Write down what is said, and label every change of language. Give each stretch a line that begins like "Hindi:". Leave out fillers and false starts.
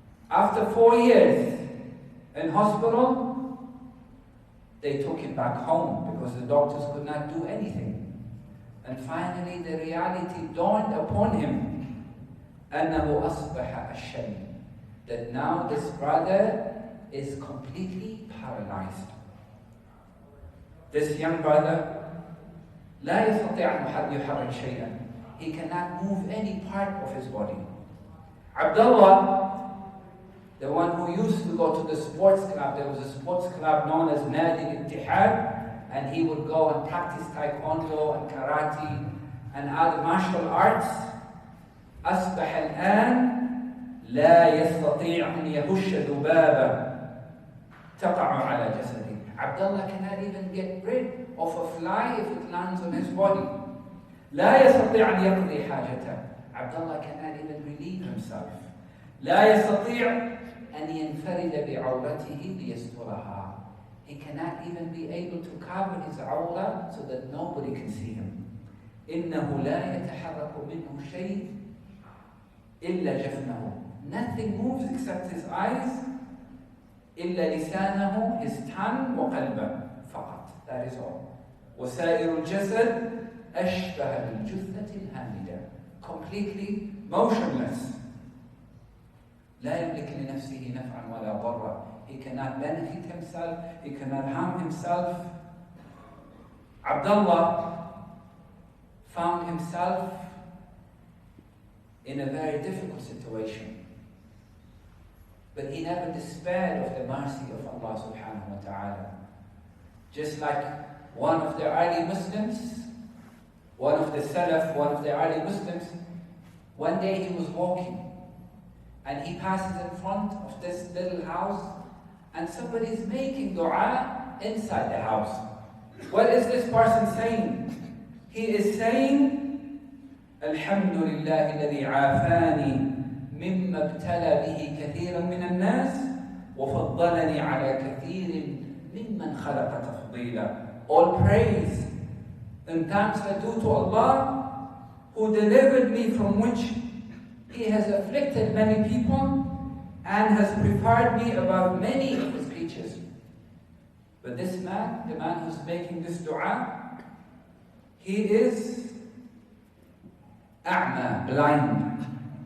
English: After 4 years in hospital, they took him back home because the doctors could not do anything. And finally the reality dawned upon him,
Arabic: أنه أصبح الشيء,
English: that now this brother is completely paralyzed. This young brother
Arabic: لا يستطيع أن يحرك شيئا.
English: He cannot move any part of his body. Abdullah, the one who used to go to the sports club, there was a sports club known as Nadi Al-Ittihad, and he would go and practice taekwondo and karate and other martial arts.
Arabic: أصبح الآن لا يستطيع أن يهش ذبابة تقع على جسده.
English: Abdullah cannot even get rid of a fly if it lands on his body.
Arabic: لا يستطيع أن يقضي حاجته.
English: Abdullah cannot even relieve himself.
Arabic: لا يستطيع أن ينفرد بعورته ليسترها.
English: He cannot even be able to cover his awra so that nobody can see him.
Arabic: إنه لا يتحرك منه شيء إلا جفنه.
English: Nothing moves except his eyes.
Arabic: إلا لسانه,
English: his tongue,
Arabic: وقلبه فقط.
English: That is all.
Arabic: وسائر الجسد أشبه بالجثة الهامدة.
English: Completely motionless.
Arabic: لا يملك لنفسه نفعا ولا ضرا.
English: He cannot benefit himself. He cannot harm himself. Abdullah found himself in a very difficult situation. But he never despaired of the mercy of Allah subhanahu wa ta'ala. Just like one of the early Muslims, one of the Salaf, one of the early Muslims, one day he was walking and he passes in front of this little house and somebody is making dua inside the house. What is this person saying? He is saying,
Arabic: الحمد لله الذي عافاني مما ابتلى به كثيرا من الناس وفضلني على كثير ممن خلق تفضيلا.
English: All praise and thanks are due to Allah, who delivered me from which He has afflicted many people and has preferred me above many of His creatures. But this man, the man who's making this dua, he is a'ma, blind.